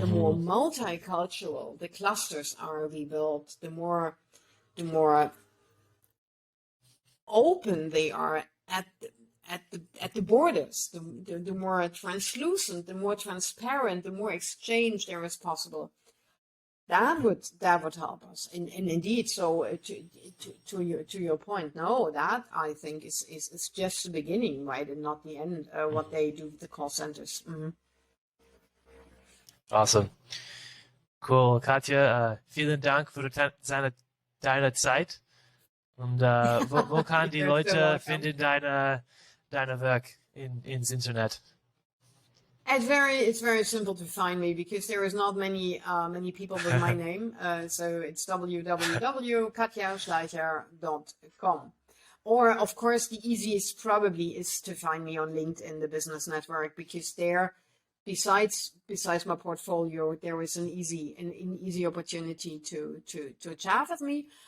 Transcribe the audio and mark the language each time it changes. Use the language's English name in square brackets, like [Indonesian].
[English] multicultural the clusters are we build, the more open they are at the borders, the more translucent, the more transparent, the more exchange there is possible. That would help us, and indeed. So to your point, no, that I think is just the beginning, right, and not the end. What they do with the call centers. Awesome. Cool. [German] Katja, vielen Dank für deine Zeit. Und wo kann die [English] You're so [German] Leute [English] welcome. [German] finden deine Werk ins Internet? [English] It's very simple to find me because there is not many people with my name. So it's www.katjaschleicher.com. Or of course the easiest probably is to find me on LinkedIn, the business network, because there, besides my portfolio, there is an easy opportunity to chat with me.